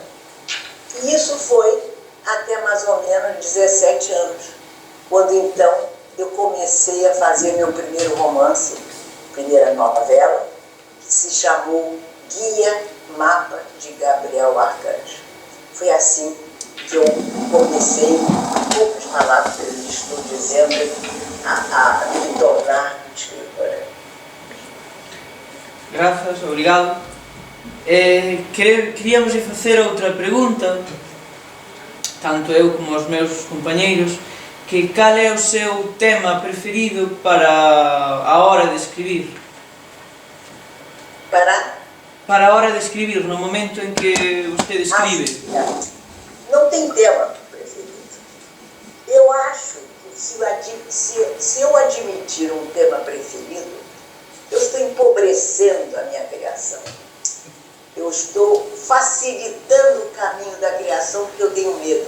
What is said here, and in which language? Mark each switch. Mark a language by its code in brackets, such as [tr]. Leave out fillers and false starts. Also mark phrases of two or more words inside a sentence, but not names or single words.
[pt] E isso foi até mais ou menos 17 anos, quando então eu comecei a fazer meu primeiro romance, primeira novela, que se chamou Guia Mapa de Gabriel Arcanjo. Foi assim que eu comecei, em poucas palavras que eu estou dizendo, a me tornar escritora. [gl] Grazas, obrigado. Queríamos facer outra pregunta, tanto eu como os meus compañeiros, que cal é o seu tema preferido para a hora de escribir? Para a hora de escribir, [pt] no momento em que você escribe. Não tem tema preferido. Eu acho que se eu admitir um tema preferido, eu estou empobrecendo a minha criação. Eu estou facilitando o caminho da criação porque eu tenho medo.